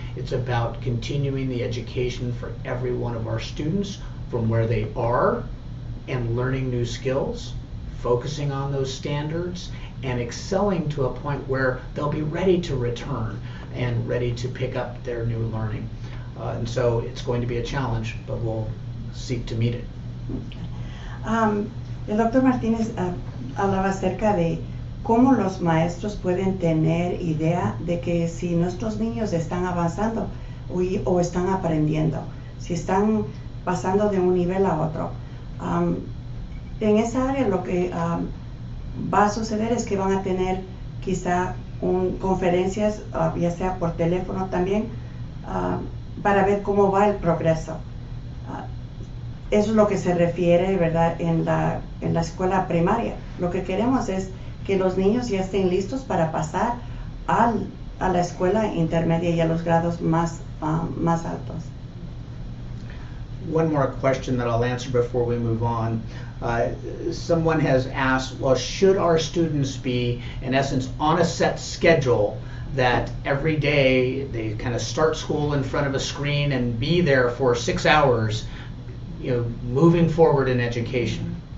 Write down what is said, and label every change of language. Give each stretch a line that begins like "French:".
English: It's about continuing the education for every one of our students from where they are and learning new skills, focusing on those standards, and excelling to a point where they'll be ready to return and ready to pick up their new learning. And so it's going to be a challenge, but we'll seek to meet it.
Spanish: El doctor Martínez hablaba acerca de cómo los maestros pueden tener idea de que si nuestros niños están avanzando o están aprendiendo, si están pasando de un nivel a otro. En esa área lo que va a suceder es que van a tener quizá conferencias, ya sea por teléfono también, para ver cómo va el progreso. Eso es lo que se refiere, ¿verdad?, en la escuela primaria. Lo que queremos es que los niños ya estén listos para pasar a la escuela intermedia y a los grados más altos.
English: One more question that I'll answer before we move on. Someone has asked, well, should our students be, in essence, on a set schedule that every day they kind of start school in front of a screen and be there for 6 hours, you know, moving forward in education?